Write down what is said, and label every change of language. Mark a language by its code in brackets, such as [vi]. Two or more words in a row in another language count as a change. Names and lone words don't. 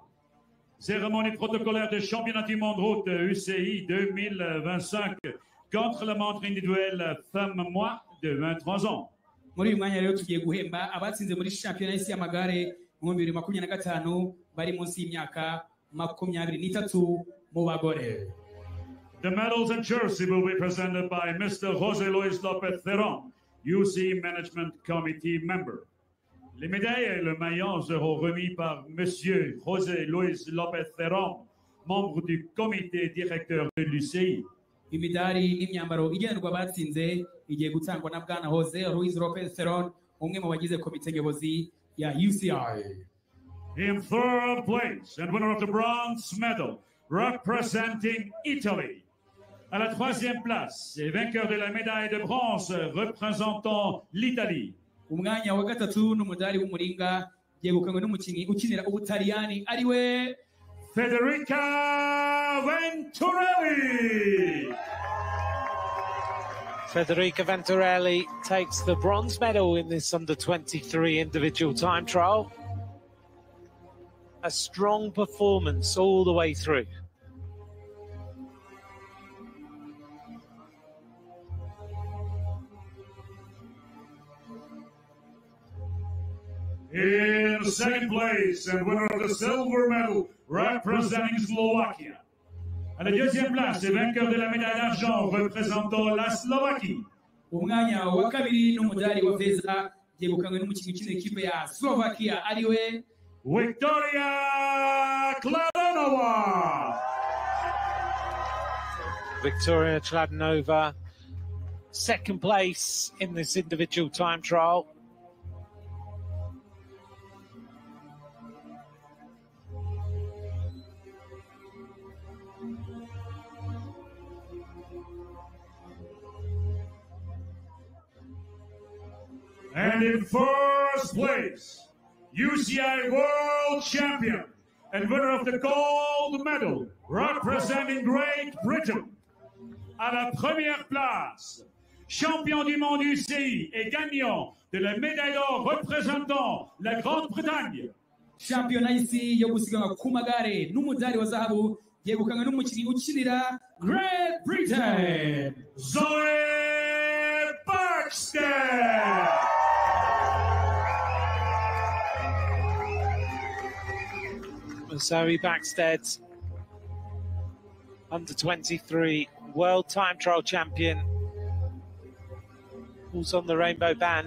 [fr] Cérémonie protocolaire de championnat du monde route UCI 2025 contre la montre individuelle femme-moi de 23 ans. [rw] Muri uyu mwanya rero tugiye guhemba abatsinze muri shampiyona y'isi y'amagare mu 2025 bari munsi y'imyaka 23 mu bagore. [en] The medals and jersey will be presented by Mr. José Luis López Theron, UCI Management Committee member. [fr] Les médailles et le maillot seront remis par Monsieur José Luis López Theron, membre du comité directeur de l'UCI. [rw] imidari n'imyambaro igenerwa abatsinze igiye gutangwa na bwana Jose Luis Lopez Theron umwe mu bagize komite nyobozi ya UCI. [en] In third place and winner of the bronze medal representing Italy. [fr] À la troisième place et vainqueur de la médaille de bronze représentant l'Italie. [rw] Umwanya wa gatatu n'umudari w'umuringa yegukanywe n'umukinnyi ukinira Ubutaliyani ariwe Federica Venturelli. [en] Federica Venturelli takes the bronze medal in this under-23 individual time trial. A strong performance all the way through. In second place and winner of the silver medal representing Slovakia. [fr] À la deuxième place et vainqueur de la médaille d'argent représentant la Slovaquie. [rw] Umwanya wa kabiri n'umudari wa feza yegukanywe n'umukinnyi ukinira ikipe ya Slovakia ariwe Victoria Kladanova. [en] Victoria Chladnova, second place in this individual time trial. And in first place, UCI World Champion and winner of the gold medal representing Great Britain. [fr] À la première place, champion du monde UCI et gagnant de la médaille d'or représentant la Grande-Bretagne. [rw] Shampiyona y'isi yo gusiganwa ku magare n'umudari wa zahabu yegukanywe n'umukinnyi ukinira Great Britain Zoe Baxter. [en] Zoe Baxted, under-23 world time trial champion, who's on the rainbow band.